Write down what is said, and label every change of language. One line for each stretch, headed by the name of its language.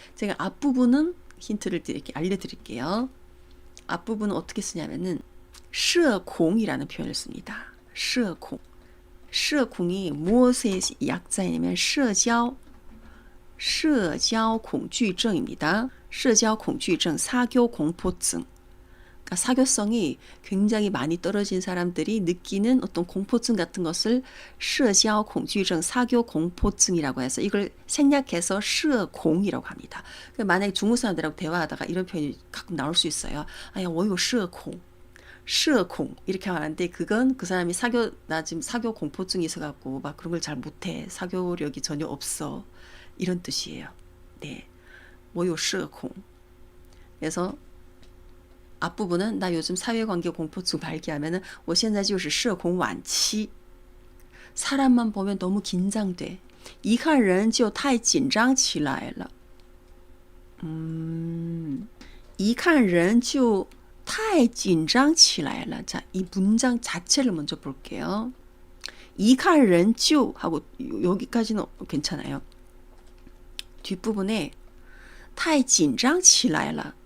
Korean: 제가 앞부분은 힌트를 알려드릴게요. 앞부분은 어떻게 쓰냐면은 社恐이라는 표현을 씁니다. 社恐. 社恐이 무엇의 약자냐면 社交恐惧症입니다. 社交恐惧症, 사교 공포증. 그러니까 사교성이 굉장히 많이 떨어진 사람들이 느끼는 어떤 공포증 같은 것을 社交恐惧症, 사교 공포증이라고 해서 이걸 생략해서 社恐이라고 합니다. 그러니까 만약에 중국 사람들하고 대화하다가 이런 표현이 가끔 나올 수 있어요. 야,
Chinese: 我有社恐.
Korean: 社恐 이렇게 말하는데 그건 그 사람이 나 지금 사교 공포증이 있어갖고 막 그런 걸 잘 못해. 사교력이 전혀 없어. 이런 뜻이에요. 네.
Chinese: 我有社恐.
Korean: 그래서 앞부분은 나 요즘 사회관계 공포증 발기하면은
Chinese: 我现在就是社恐晚期.
Korean: 사람만 보면 너무 긴장돼.
Chinese: 一看人就太紧张起来了. 一看人就太紧张起来了.
Korean: 자, 이 문장 자체를 먼저 볼게요.
Chinese: 一看人就
Korean: 하고 여기까지는 괜찮아요. 뒷부분에
Chinese: 太紧张起来了.